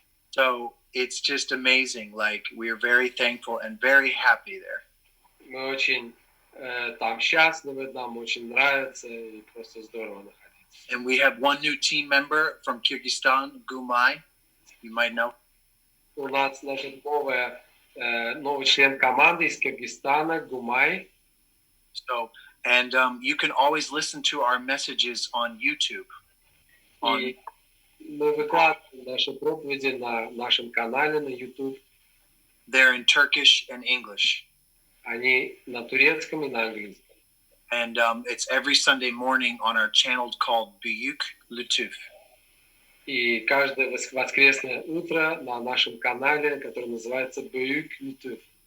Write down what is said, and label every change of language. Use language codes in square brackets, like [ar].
[en] So it's just amazing. Like, we are very thankful and very happy there. [ru] Мы очень там счастливы, нам очень нравится, и просто здорово находиться. [en] And we have one new team member from Kyrgyzstan, Gumay. You might know. [ru] У нас, значит, новый член команды из Кыргызстана, Гумай. [en] So, and you can always listen to our messages on YouTube. [ru] И мы выкладываем наши проповеди на нашем канале на YouTube. [en] They're in Turkish and English. [ru] Они на турецком и на английском. [en] And it's every Sunday morning on our channel called Büyük Lütuf. [ru] И каждое воскресное утро на нашем канале, который называется Büyük Lütuf.